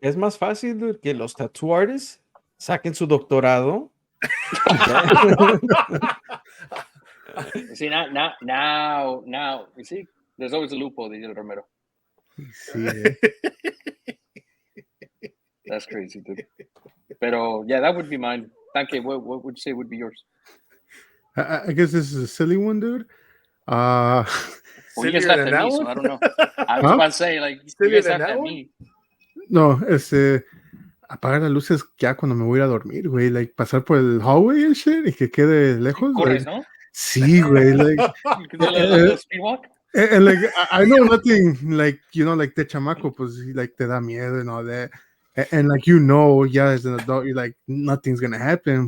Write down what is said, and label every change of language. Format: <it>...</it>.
<es>Es más fácil, dude, que los</es> <en>tattoo artists</en> <es>saquen su doctorado.</es> <en>See, now, you see, there's always a loophole, Didier Romero.</en> <es>Sí,</es> <en>That's crazy, dude. Pero yeah, that would be mine. Thank you. What would you say would be yours? I guess this is a silly one, dude. Well, you guys laughed at me, so I don't know. I was about to say, like, you guys laughed at me.</en> <es>No, apagar las luces ya cuando me voy a ir a dormir, güey. Like, pasar por el hallway</es> <en>and shit</en> <es>y que quede lejos. Corres,</es> <en>Like,</en> <es>¿no? sí, güey. Like,</es> <en>Speed walk? and like, I know nothing, like, you know, like,</en> <es>de chamaco, pues,</es> <en>like,</en> <es>te da miedo</es> <en>and all that. And like, you know, yeah, as an adult, you're like, nothing's gonna happen.</en>